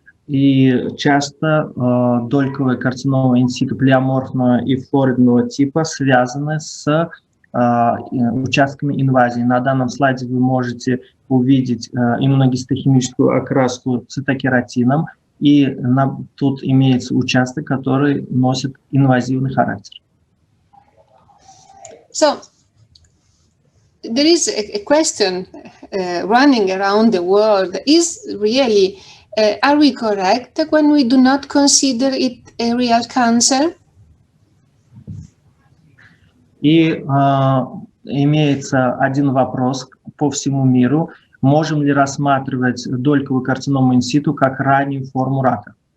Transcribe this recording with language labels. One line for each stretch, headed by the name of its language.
Russian: И часто дольковая карцинома инситу плеоморфного и флоридного типа связаны с участками инвазии. На данном слайде вы можете увидеть иммуногистохимическую окраску цитокератином, и тут имеется участок, который носит инвазивный характер.
English: So there is a question running around the world: is really are we correct when we do not consider it a real cancer?
Russian: И имеется один вопрос по всему миру: можем ли рассматривать дольковую карциному инситу как раннюю форму рака?